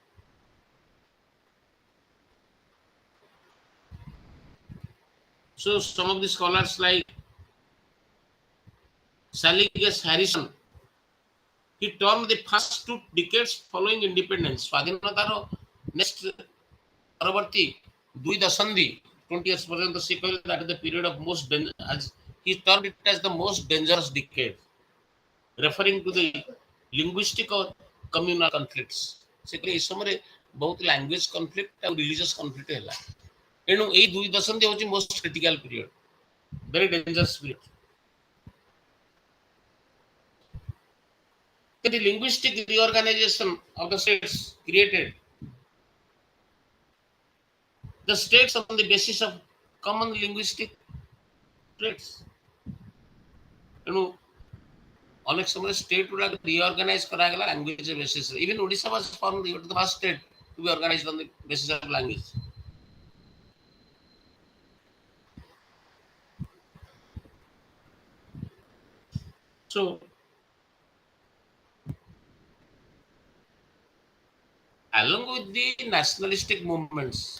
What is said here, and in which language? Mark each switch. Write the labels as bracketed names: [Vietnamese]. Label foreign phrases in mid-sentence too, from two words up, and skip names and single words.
[English] So some of the scholars like Saligas Harrison, he termed the first 2 decades following independence, [Odia] ସ୍ୱାଧୀନତାର next ପରବର୍ତ୍ତୀ 2 ଦଶନ୍ଧି 20 years ପର୍ଯ୍ୟନ୍ତ ସେ କହିଲେ [English] that is the period of most as he termed it as the most dangerous decade, referring to the linguistic or communal conflicts. [Odia] ସେ କହିଲେ ଏହି ସମୟରେ ବହୁତ [English] language conflict [Odia] ଆଉ [English] religious conflict [Odia] ହେଲା. ଏଣୁ ଏଇ 2 ଦଶନ୍ଧି ହେଉଛି [English] most critical period, very dangerous period. The linguistic reorganization of the states created the states on the basis of common linguistic traits. [Odia] ଅନେକ ସମୟରେ state ଗୁଡାକ reorganize କରାଗଲା [English] language basis. Even Odisha was formed the first state to be organized on the basis of language. So along with the nationalistic movements,